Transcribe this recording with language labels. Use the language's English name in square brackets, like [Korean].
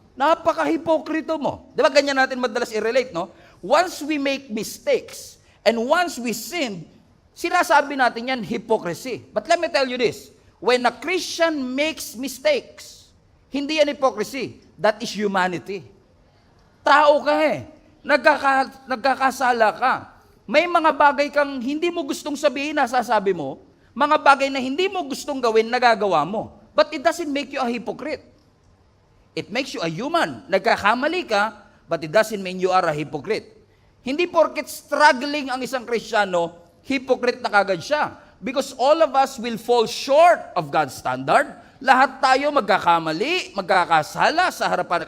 [Filipino] Napaka-hipokrito mo. Di ba ganyan natin madalas i-relate, no? [English] Once we make mistakes, and once we sin, [Filipino] sinasabi natin yan, [English] hypocrisy. But let me tell you this, when a Christian makes mistakes, [Filipino] hindi yan [English] hypocrisy, that is humanity. [Filipino] Tao ka nagkakasala ka. May mga bagay kang hindi mo gustong sabihin, nasasabi mo, mga bagay na hindi mo gustong gawin, nagagawa mo. [English] But it doesn't make you a hypocrite. It makes you a human. [Filipino] Nagkakamali ka, [English] but it doesn't mean you are a hypocrite. [Filipino] Hindi porket struggling ang isang Kristiyano, hypocrite na kagad siya. [English] Because all of us will fall short of God's standard. [Filipino] Lahat tayo magkakamali, magkakasala sa harapan.